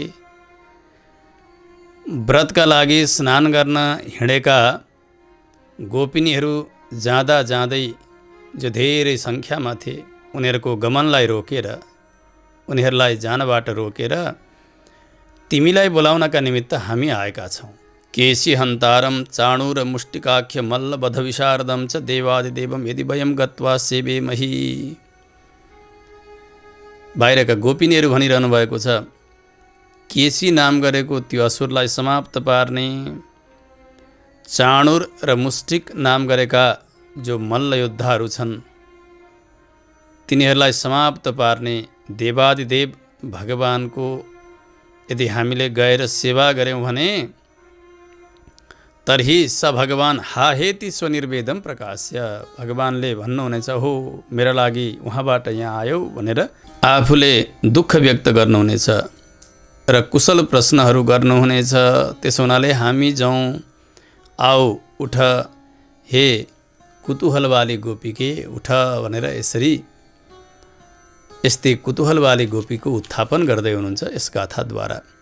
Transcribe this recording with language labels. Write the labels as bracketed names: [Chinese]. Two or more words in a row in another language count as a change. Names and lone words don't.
[Nepali] व्रतका लागि स्नान गर्न हिँडेका गोपिनीहरू जाँदा जाँदै जो धेरै सङ्ख्यामा थिए उनीहरूको गमनलाई रोकेर, उनीहरूलाई जानबाट रोकेर तिमीलाई बोलाउनका निमित्त हामी आएका छौँ। [Sanskrit] केशी हन्तारम चाणूर मुष्टिकाख्य मल्ल बध विशारदम च देवादिदेवम यदि वयं गत्वा सेवेमहि। [Nepali] बाहिरका गोपिनीहरू भनिरहनु भएको छ, केशी नाम गरेको त्यो असुरलाई समाप्त पार्ने, चाणूर र मुष्टिक नाम गरेका जो मल्ल योद्धाहरू छन् तिनीहरूलाई समाप्त पार्ने देवादिदेव भगवानको यदि हामीले गएर सेवा गऱ्यौँ भने [Sanskrit] तर्हि स भगवान् हाहेति स्वनिर्वेदम प्रकाश्य, [Nepali] भगवानले भन्नुहुनेछ, हो मेरा लागि उहाँबाट यहाँ आयो भनेर आफूले दुःख व्यक्त गर्नुहुनेछ र कुशल प्रश्नहरू गर्नुहुनेछ। त्यसो हुनाले हामी जाउँ, [Hindi] आओ उठ हे कुतूहलवाली गोपीके उठ [Nepali] भनेर यस्तै कुतूहलवाली गोपीको उत्थापन गर्दै हुनुहुन्छ यस गाथाद्वारा।